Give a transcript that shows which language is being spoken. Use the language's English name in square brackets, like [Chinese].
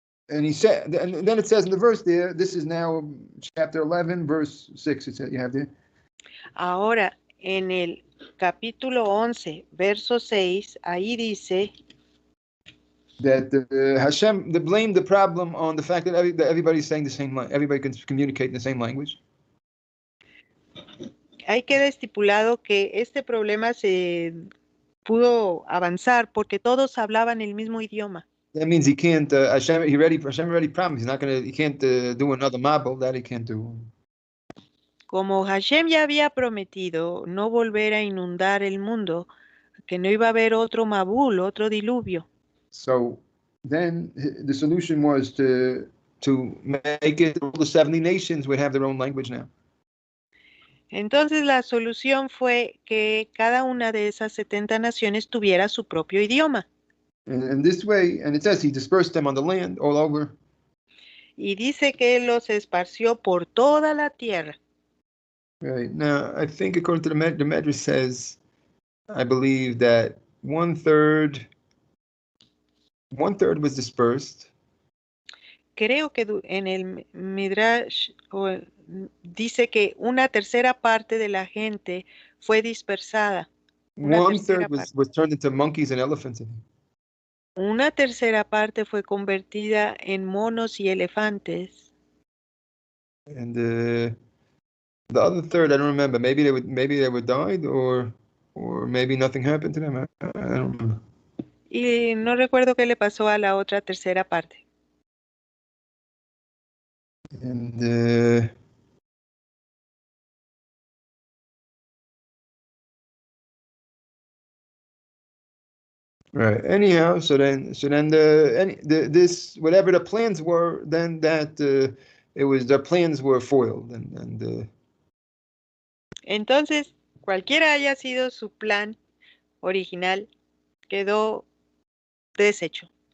[English] And he said, and then it says in the verse there, this is now chapter 11, verse 6, it says, you have there? [Spanish] Ahora, en el capítulo 11, verso 6, ahí dice [English] that Hashem blamed the problem on the fact that everybody's saying the same language, everybody can communicate in the same language. [Spanish] Ahí queda estipulado que este problema se pudo avanzar porque todos hablaban el mismo idioma. [English] That means he can't. Hashem already promised he can't do another Mabul. That he can't do. [Spanish] Como Hashem ya había prometido no volver a inundar el mundo, que no iba a haber otro Mabul, otro diluvio. [English] So then the solution was to make it all the 70 nations would have their own language now. [Spanish] Entonces la solución fue que cada una de esas 70 naciones tuviera su propio idioma. [English] And this way, and it says he dispersed them on the land all over. [Spanish] Y dice que los esparció por toda la tierra. [English] Right. Now, I think according to the Medrash says, I believe that one third was dispersed. [Spanish] Creo que en el Midrash dice que una tercera parte de la gente fue dispersada. [English] One third was turned into monkeys and elephants. [Spanish] Una tercera parte fue convertida en monos y elefantes. [English] And the other third, I don't remember. Maybe they were died, or maybe nothing happened to them. I don't remember. [Spanish] Y no recuerdo qué le pasó a la otra tercera parte. [English] And right. Anyhow, so then this whatever the plans were, then that their plans were foiled, and [Spanish] Entonces, cualquiera haya sido su plan original, quedó deshecho.